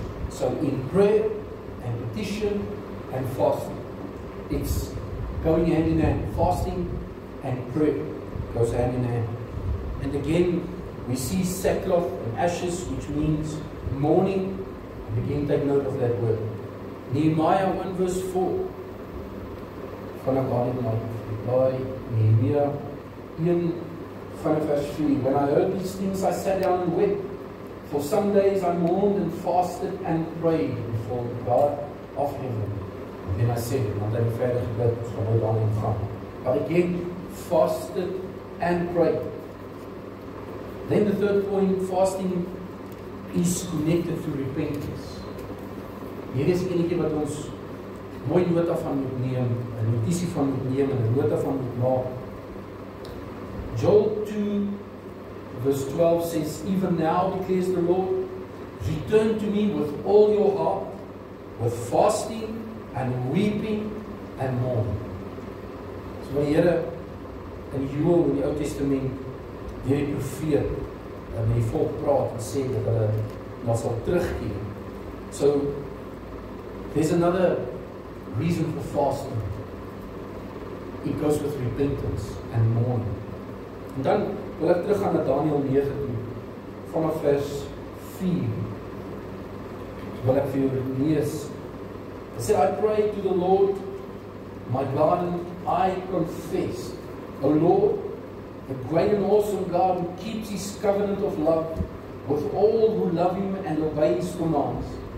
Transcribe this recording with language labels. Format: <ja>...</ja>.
<en>So in prayer and petition and fasting. It's going hand in hand. Fasting and prayer goes hand in hand. And again, we see sackcloth and ashes, which means mourning. And again, take note of that word. Nehemiah 1 verse 4.</en> <af>Vanaf waar dit maar reply, Nehemiah 1 verse 3.</af> <en>When I heard these things, I sat down and wept. For some days I mourned and fasted and prayed before the God of heaven. And then I said,</en> <af>want hy verder gebid, so nou daarin gaan.</af> <en>But again, fasted and prayed. Then the third point, fasting is connected to repentance.</en> <af>Hier is enetjie wat ons mooi nota van moet neem, 'n notisie van moet neem en 'n nota van moet maak.</af> <en>Joel 2 verse 12 says, Even now declares the Lord, return to me with all your heart, with fasting and weeping and mourning.</en> <af>So die Here in Joel in die Ou Testament deur die profeet met die volk praat en sê dat hulle na sal terugkeer.</af> <en>So there's another reason for fasting. It goes with repentance and mourning.</en> <af>En dan wil ek teruggaan na Daniel 9 toe, vanaf vers 4. Wil ek vir jou lees.</af> <en>It said, I pray to the Lord, my God, and I confess, O Lord, the great and awesome God who keeps his covenant of love with all who love him and obey his commands.</en>